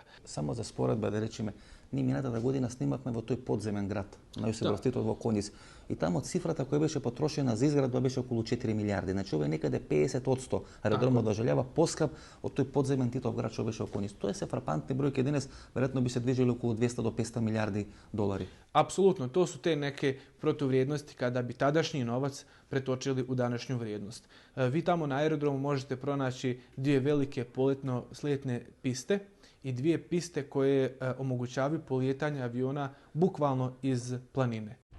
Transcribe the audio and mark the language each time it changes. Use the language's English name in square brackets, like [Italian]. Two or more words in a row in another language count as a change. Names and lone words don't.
[Macedonian] Само за споредба да речеме, ние минатата година снимавме во тој подземен град, на Јосиф во Конис. И таму цифрата која беше потрошена за изградба беше околу 4 милиарди. Значи ова е некаде 50% аеродромот во Желјава поскап од тој подземен Титов град што беше во Конис. Тоа се фрапантни бројки, денес веројатно би се движели околу 200 до 500 милиарди долари. [Croatian] Apsolutno, to su te neke protuvrijednosti kada bi tadašnji novac pretočili u današnju vrijednost. Vi tamo na aerodromu možete pronaći dvije velike poletno-sletne piste i 2 piste koje omogućavaju polijetanje aviona bukvalno iz planine.